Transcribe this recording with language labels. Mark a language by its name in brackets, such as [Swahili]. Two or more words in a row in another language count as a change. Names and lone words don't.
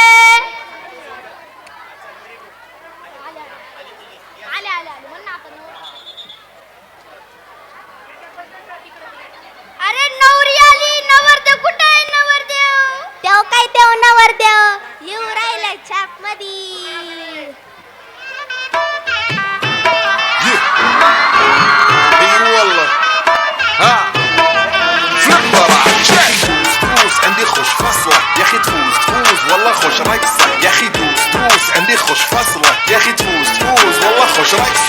[Marathi] अरे नवरी आली, नवरदेव कुठे आहे? नवरदेव तेव काय तेव नवरदेव येऊ राहिला छाप मधी। [Arabic] والله ها فليبر تفوز عندي خوش فصلة يا اخي تفوز تفوز والله خوش رقصة يا اخي دوس دوس عندي خوش فصلة يا اخي تفوز تفوز والله خوش رقصة